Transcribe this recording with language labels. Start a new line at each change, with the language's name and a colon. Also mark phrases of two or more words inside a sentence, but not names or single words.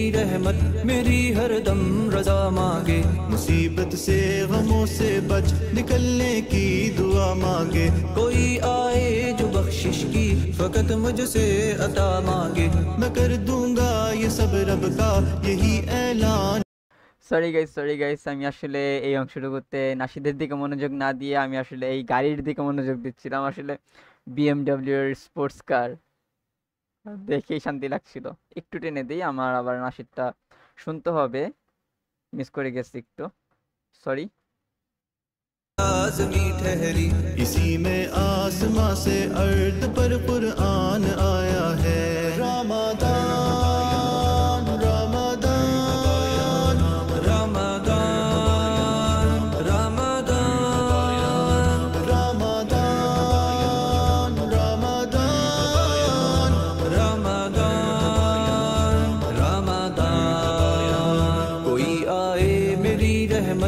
Urdu: رحمت میری ہر دم رضا مانگے، مصیبت سے غموں سے بچ نکلنے کی دعا مانگے، کوئی آئے جو بخشش کی فقط مجھ سے عطا مانگے، میں کر دوں گا یہ سب رب کا یہی اعلان۔
Bangla: সরি গাইস, আমি আসলে এই অংশটুকুতে নাশিদের দিকে মনোযোগ না দিয়ে আমি আসলে এই গাড়ির দিকে মনোযোগ দিচ্ছিলাম। আসলে বিএমডব্লিউ এর স্পোর্টস কার দেখেই শান্তি লাগছিল। একটু টেনে দিই, আমার আবার নাশিদটা শুনতে হবে, মিস করে গেছি একটু, সরি।
Urdu: لازمی ٹھہری، اسی میں آسماں سے ارض پر قرآن آیا ہے۔ رمضان رمضان رمضان رمضان رمضان رمضان رمضان رمضان کوئی آئے میری رحمت